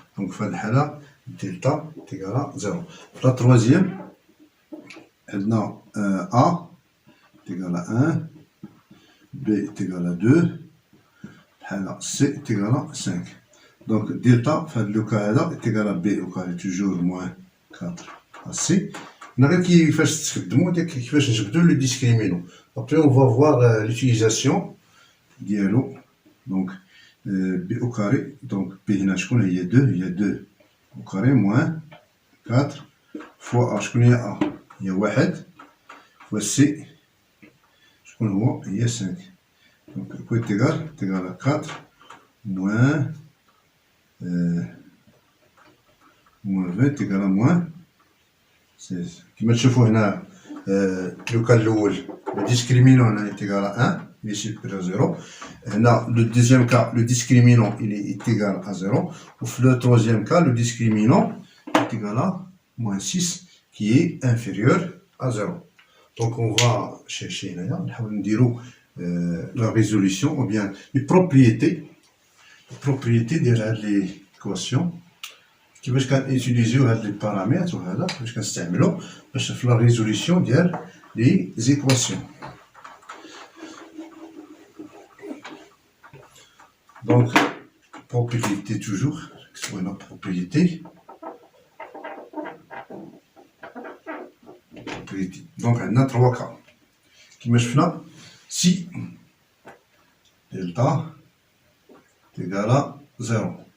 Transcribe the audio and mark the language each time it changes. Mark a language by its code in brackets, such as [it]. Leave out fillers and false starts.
[fr] Donc [ar] في هذه الحالة [fr] delta égale 0. [ar] في [fr] la troisième [ar] عندنا [fr] A égale à 1 B égale à 2 [ar] الحالة [fr] C égale à 5. Donc delta [ar] في هذا لو كا هذا [fr] égale à B au carré toujours moins 4 à C. [ar] هنا غير كيفاش تستخدمو كيفاش نجبدو لو ديسكريمينون. [fr] Après on va voir l'utilisation [ar] ديالو. [fr] Donc B au carré, donc B [ar] هنا شكون هي [fr] 2 هي 2 au carré moins 4 fois A [ar] شكون هي [fr] A هي 1 fois C [ar] شكون هو هي [fr] 5. Donc quoi est égal à 4 moins moins 20 égal à moins 16. [ar] كما تشوفوا هنا لو كان الأول [fr] le discriminant [ar] هنا [fr] est égal à 1 il est supérieur à 0. Là, le deuxième cas, le discriminant il est égal à 0. Ou le troisième cas, le discriminant est égal à moins 6 qui est inférieur à 0. Donc on va chercher la résolution ou bien les propriétés de l'équation. [ar] كيفاش كنutiliser هاد [fr] les paramètres [ar] وهذا كيفاش كنستعملو باش في [fr] la résolution [ar] ديال [fr] les équations. Donc, propriété toujours, c'est une propriété. Donc, on a 3 cas. Qui me fait là, si delta est égal à 0.